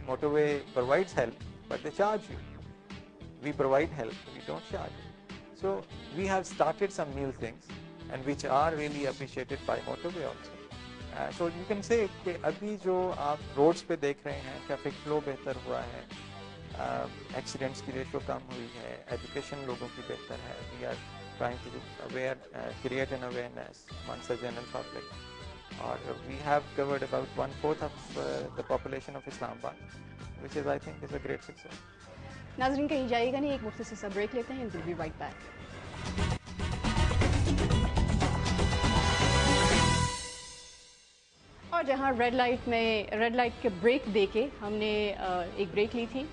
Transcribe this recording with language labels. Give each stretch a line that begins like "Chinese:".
English: Motorway provides help, but they charge you. We provide help, we don't charge you. So we have started some new things and which are really appreciated by Motorway also. So you can say
Urdu: کہ ابھی جو آپ roads پہ دیکھ رہے ہیں traffic flow بہتر ہوا ہے، ایکسیڈنٹس کی ریشو کم ہوئی ہے، ایجوکیشن لوگوں کی بہتر ہے.
English: We are trying to create an awareness amongst the general public. اور we have covered about 1/4 of the population of Islam Abad, which is I think is a great success.
Urdu: ناظرین کہیں جائے گا نہیں، ایک مختصر سا بریک لیتے ہیں.
English: we'll be right back.
Urdu: اور جہاں ریڈ لائٹ کے بریک دے کے ہم نے ایک بریک لی تھی.